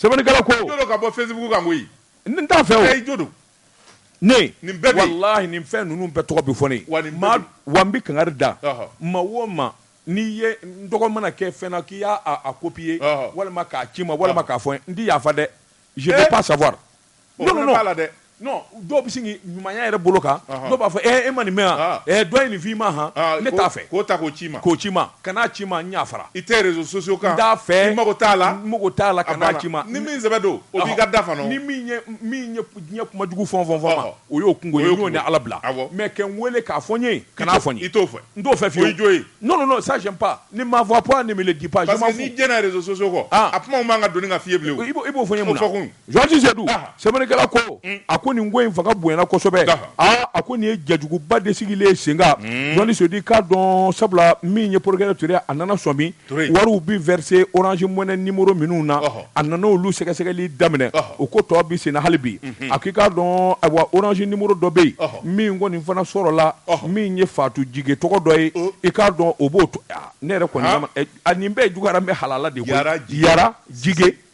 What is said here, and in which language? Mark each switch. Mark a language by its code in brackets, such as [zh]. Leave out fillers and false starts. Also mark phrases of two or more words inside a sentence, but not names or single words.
[bm] sɛbɛnnikɛla ko ka bɔ Facebook kan koyi n t'a fɛ o ne bɛɛ wallahi nin fɛn ninnu bɛɛ tɔgɔ bɛ fɔ ne wa n bɛ kangari da ma o ma n'i ye n tɔgɔ mana kɛ fɛn na k'i y'a copier walima k'a ci ma walima k'a fɔ n t'i yafa dɛ [fr] je veux pas savoir non [bm] dɔw bɛ sin ɲumanya yɛrɛ bolo kan dɔw b'a fɔ e ma nin mɛn yan dɔ ye nin f'i ma ne t'a fɛ k'o ta k'o ci ma ka n'a ci ma n y'a fara i tɛ [fr] réseaux sociaux [bm] kan n t'a fɛ i mago t'a la ka n'a ci ma ni min sɛbɛn don o b'i ka da fana ni min ye diɲɛ kumajugu fɔn ma o y'o kungo ye n'o ni Ala bila mais kɛ n wele k'a fɔ n ye ka n'a fɔ n ye i t'o fɛ n t'o fɛ fiyewu o y'i jo ye [fr] non ça j'aime pas ne m'envoie pas ne me le dis pas parce que [bm] n'i jɛna [fr] réseaux sociaux [bm] kɔ a kuma man ka donni ka f'i ye bilen i b'o fɔ n ye mun na Georges Seydou sɛbɛnnikɛla ko a ko nin ko in fanga bonyana kosɛbɛ a ko nin ye jɛjuguba de sigilen sen kan journaliste Seydou k'a dɔn sabula min ye procureur Touré a nana sɔn min wariw bi verser Orange Money numéro minnu na a nana olu sɛgɛsɛgɛli daminɛ o ko tɔ bi sen na hali bi a k'i k'a dɔn ayiwa Orange numéro dɔ bɛ yen min kɔni fana sɔrɔla min ye Fatu Jige tɔgɔ dɔ ye i k'a dɔn o b'o to ne yɛrɛ kɔni a nin bɛɛ juguyara n bɛ halala de koyi Yara Jige